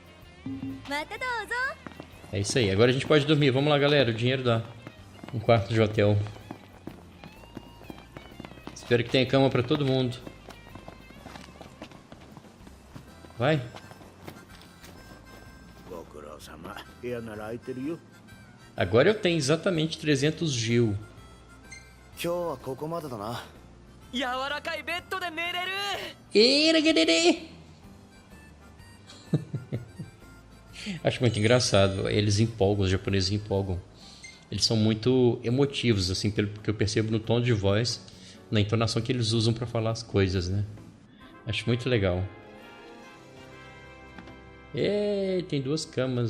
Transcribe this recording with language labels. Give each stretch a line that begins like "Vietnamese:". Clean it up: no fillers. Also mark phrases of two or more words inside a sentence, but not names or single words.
Portuguese: É isso aí, agora a gente pode dormir. Vamos lá galera, o dinheiro dá. Um quarto de hotel. Espero que tenha cama pra todo mundo. Vai.
Japanese: ご苦労様。部屋なら空いてるよ。
Portuguese: Agora eu tenho exatamente 300 Gil.
Japanese: 今日はここまでだな。柔らかいベッドで寝れる。
Portuguese: Acho muito engraçado. Eles empolgam, os japoneses empolgam. Eles são muito emotivos, assim, pelo que eu percebo no tom de voz, na entonação que eles usam para falar as coisas, né? Acho muito legal. Tem 2 camas.